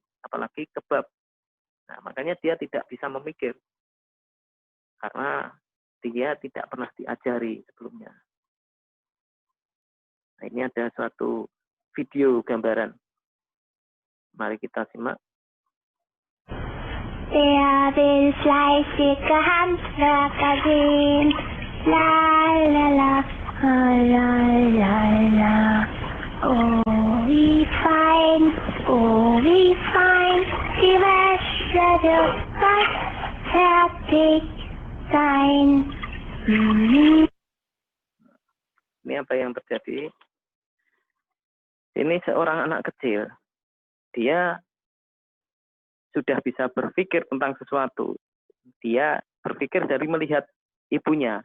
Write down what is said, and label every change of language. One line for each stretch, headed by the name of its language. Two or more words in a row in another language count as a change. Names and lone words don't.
Indonesian: Apalagi kebab. Nah, makanya dia tidak bisa memikir. Karena dia tidak pernah diajari sebelumnya. Nah, ini ada suatu video gambaran. Mari kita simak.
German: Der will fleißige Handwerker sehen. La la la, la la la. Oh, wie fein, die Wäsche wird bald fertig sein.
Indonesian: Ini apa yang terjadi? Ini seorang anak kecil. Dia sudah bisa berpikir tentang sesuatu. Dia berpikir dari melihat ibunya.